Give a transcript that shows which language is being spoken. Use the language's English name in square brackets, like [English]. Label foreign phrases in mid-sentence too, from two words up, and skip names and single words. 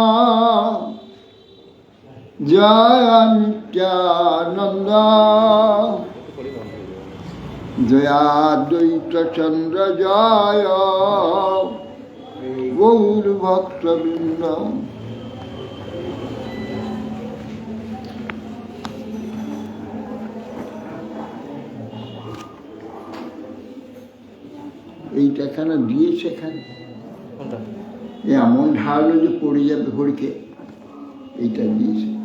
[Sanskrit] जय नित्यानंद जय अद्वैत चंद्र जय गौर भक्तवृंद। [Bangla] এইটা কেন দিয়েছে এখানে এমন ঢালো যে পড়ে যাবে ঘড়িকে, এইটা দিয়েছে।